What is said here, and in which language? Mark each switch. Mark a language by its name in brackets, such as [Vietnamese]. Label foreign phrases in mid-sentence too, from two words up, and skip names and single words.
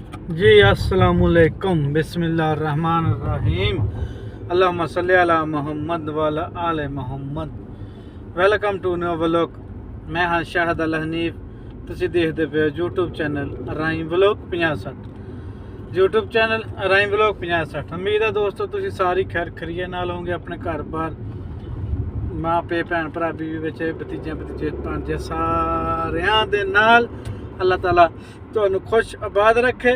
[Arabic] جی السلام عليكم بسم الله الرحمن الرحيم اللهم صل على محمد وعلى آل محمد. [English] Welcome to new vlog. [Punjabi] ਮੈਂ ਹਾਂ ਸ਼ਾਹਦ ਅਲ ਹਨੀਫ। ਤੁਸੀਂ ਦੇਖਦੇ ਪਏ ਹੋ YouTube ਚੈਨਲ ਰਾਈਮ ਵਲੌਗ 5060। YouTube ਚੈਨਲ ਰਾਈਮ ਵਲੌਗ 5060। ਉਮੀਦ ਹੈ ਦੋਸਤੋ ਤੁਸੀਂ ਸਾਰੀ ਖੈਰ ਖਰੀਏ ਨਾਲ ਹੋਵੋਗੇ। ਆਪਣੇ ਘਰ ਬਾਰ ਮਾਂ ਪਿਓ ਭੈਣ ਭਰਾ ਬੀਵੀ ਬੱਚੇ ਭਤੀਜੇ ਭਾਂਜੇ ਸਾਰਿਆਂ ਦੇ ਨਾਲ ਅੱਲਾਹ ਤਾਲਾ ਤੁਹਾਨੂੰ ਖੁਸ਼ ਆਬਾਦ ਰੱਖੇ।